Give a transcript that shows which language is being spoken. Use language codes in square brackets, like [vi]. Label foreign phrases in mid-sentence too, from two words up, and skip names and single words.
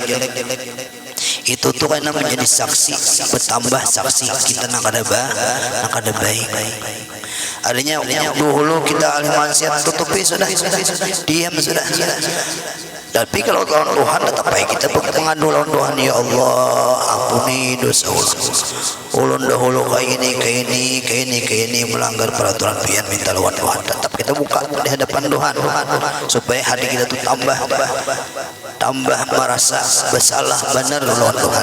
[bjn] Itu tuh karena menjadi saksi, bertambah saksi kita nak ada baik. Adanya dahulu kita ahli maksiat, tutupi sudah, diam sudah. Tapi kalau lawan Tuhan tetap baik kita mengadu lawan Tuhan, ya Allah ampuni dosa ulun dahulu kayak ini melanggar peraturan pian, minta lawan Tuhan. Tetap kita buka di hadapan Tuhan supaya hati kita tuh tambah merasa bersalah benar lawan Tuhan.